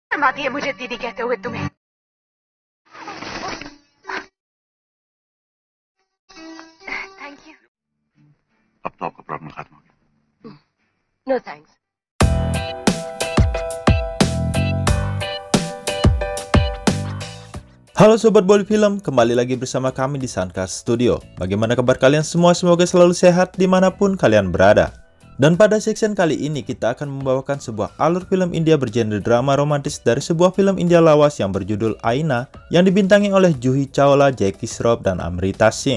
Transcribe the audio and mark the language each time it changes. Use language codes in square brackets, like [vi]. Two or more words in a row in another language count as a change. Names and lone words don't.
[hi] सुना दी है मुझे दीदी कहते हुए तुम्हें। [en] Thank you. [hi] अब तो आपका प्रॉब्लम खत्म हो गया। [en] No thanks. [id] Halo Sobat Bollywood Film, kembali lagi bersama kami di Suncast Studio. Bagaimana kabar kalian semua? Semoga selalu sehat dimanapun kalian berada. Dan pada section kali ini kita akan membawakan sebuah alur film India bergenre drama romantis dari sebuah film India lawas yang berjudul Aina yang dibintangi oleh Juhi Chawla, Jackie Shroff, dan Amrita Singh.